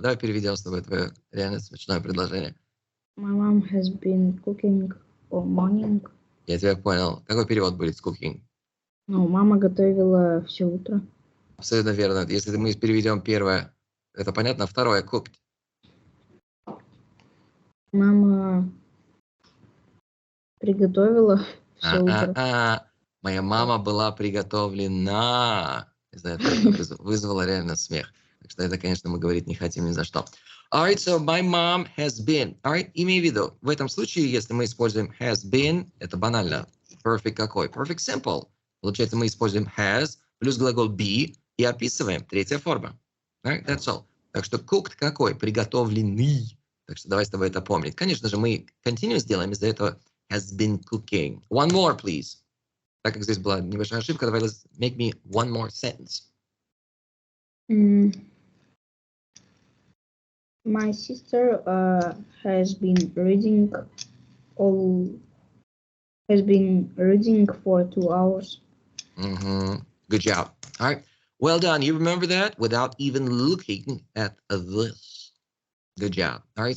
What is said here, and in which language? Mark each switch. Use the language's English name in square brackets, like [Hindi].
[Russian] Давай переведем с тобой твое реально смешное предложение. [English] My mom has been cooking all morning. [Russian] Я тебя понял. Какой перевод будет с cooking? Ну, мама готовила все утро. Абсолютно верно. Если мы переведем первое, это понятно. Второе, cooked. Мама приготовила все утро. Моя мама была приготовлена. Не знаю, это вызвало реально смех. Так что это, конечно, мы говорить не хотим ни за что. [English] Alright, so my mom has been. Alright, [Russian] имей в виду, в этом случае, если мы используем has been, это банально. Perfect какой? [English] Perfect simple. [Russian] Получается, мы используем has плюс глагол be и описываем. Третья форма. [English] Alright, that's all. [Russian] Так что cooked какой? Приготовленный. Так что давай с тобой это помнить. Конечно же, мы continuous делаем, из-за этого has been cooking. [English] One more, please. [Russian] Так как здесь была небольшая ошибка, давай [English] make me one more sentence. My sister has been reading for 2 hours. Good job. All right. Well done. You remember that without even looking at this. Good job. All right.